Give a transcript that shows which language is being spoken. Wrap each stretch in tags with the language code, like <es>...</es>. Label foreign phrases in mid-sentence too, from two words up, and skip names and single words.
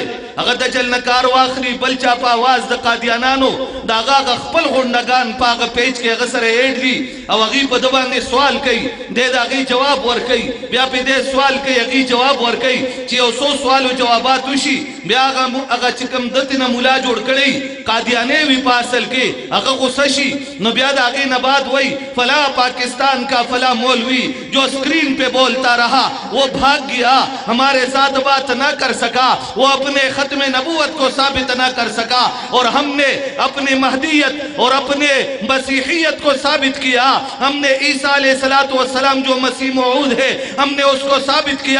<ps>هغه دجل نه کار واخلي، بل چا په آواز د قادیانانو د هغه خپل غونډګان په هغه پیج کې هغه سره ایډ دي او هغې په ده باندې سوال کوي، دی د هغې جواب ورکوي، بیا پې دی سوال کوي هغې جواب ورکوي، چې یو څو سوالو جوابات وشي بیا هغه چې کوم دلته نه ملا جوړ کړی قادیانی وي په اصل کې هغه غصه شي، نو بیا د هغې نه بعد وایي</ps> <ur>فلاں پاکستان کا فلاں مولوی جو اسکرین پہ بولتا رہا وہ بھاگ گیا، ہمارے ساتھ بات نہ کر سکا، وہ اپنے ختم نبوت کو ثابت نہ کر سکا، اور ہم نے اپنی مہدیت اور اپنے مسیحیت کو ثابت کیا، ہم نے عیسیٰ علیہ السلام جو مسیح موعود ہے ہم نے اس کو ثابت کیا.</ur>